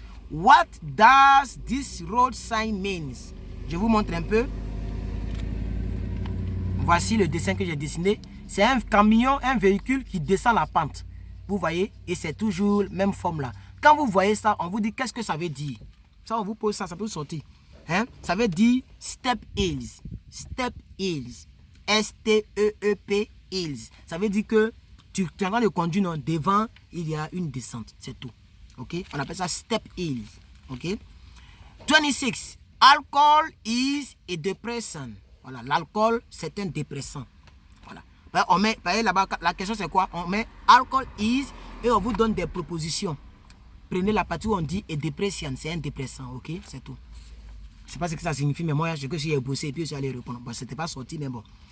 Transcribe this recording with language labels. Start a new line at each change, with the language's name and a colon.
English: What does this road sign means?
French: Je vous montre un peu. Voici le dessin que j'ai dessiné. C'est un camion, un véhicule qui descend la pente. Vous voyez? Et c'est toujours la même forme là. Quand vous voyez ça, on vous dit qu'est-ce que ça veut dire. Ça, on vous pose ça, ça peut sortir. Hein? Ça veut dire step hills. Step hills. S-T-E-E-P hills. Ça veut dire que tu es en train de conduire, non, devant, il y a une descente. C'est tout. Ok, on appelle ça step hill. Ok. 26.
English: Alcohol is a depressant.
French: Voilà, l'alcool, c'est un dépressant. Voilà. On met, là-bas, la question c'est quoi? On met
English: alcohol is
French: et on vous donne des propositions. Prenez la partie où on dit
English: a depressant,
French: c'est un dépressant. Ok, c'est tout. Je ne sais pas ce que ça signifie, mais moi, je suis bossé et puis je suis allé répondre. Bon, ce n'était pas sorti, mais bon.